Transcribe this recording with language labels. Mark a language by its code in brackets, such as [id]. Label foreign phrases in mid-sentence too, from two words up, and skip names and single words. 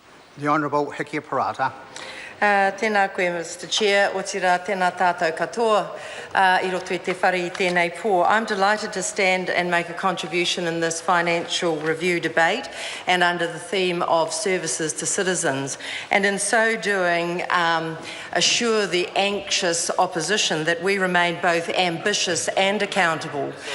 [en] The Honourable Hiki Parata. [mi] Tēnā koe, [en] Mr. Chair, [mi] o tira tēnā tātou katoa I roto I te whare I tēnei pō. [en] I'm delighted to stand and make a contribution in this financial review debate and under the theme of services to citizens, and in so doing assure the anxious opposition that we remain both ambitious and accountable.